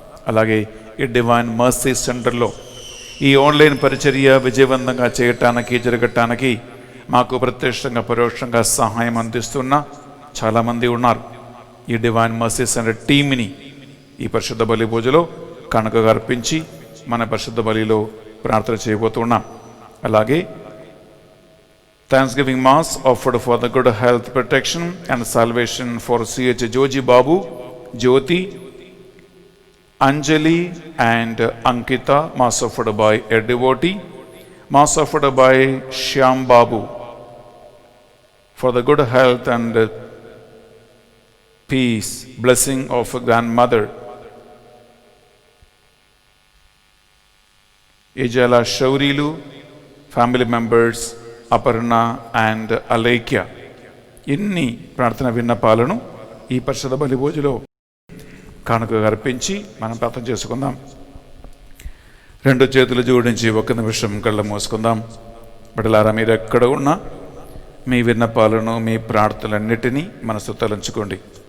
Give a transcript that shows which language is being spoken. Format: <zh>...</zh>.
<te>అలాగే ఈ divine mercy సెంటర్లో ఈ ఆన్లైన్ పరిచర్య విజయవంతంగా జరగటానికి మాకు ప్రత్యక్షంగా పరోక్షంగా సహాయం అందిస్తున్న చాలామంది ఉన్నారు. ఈ డివైన్ మర్సీ సెంటర్ టీమ్ని ఈ పరిశుద్ధ బలి పూజలో కనుకగా అర్పించి మన పరిశుద్ధ బలిలో ప్రార్థన చేయబోతున్నాం.</te> <en>అలాగే Thanksgiving Mass offered for the good health, protection and salvation for C.H. Joji Babu, Jyoti, Anjali and Ankita. Mass offered by a devotee. Mass offered by Shyam Babu for the good health and peace, blessing of a grandmother. Ejala Shaurilu, family members Aparna and Alekhya.</en> <te>ఇన్ని ప్రార్థన విన్నపాలను ఈ పరిశుద్ధ బలి భోజనంలో కానుకగా అర్పించి మనం ప్రార్థన చేసుకుందాం. 2 చేతులు జోడించి 1 నిమిషం కళ్ళు మూసుకుందాం. బిడ్డలారా, మీరు ఎక్కడ ఉన్నా మీ విన్నపాలను, మీ ప్రార్థనలన్నిటినీ మనసు తలంచుకోండి.</te>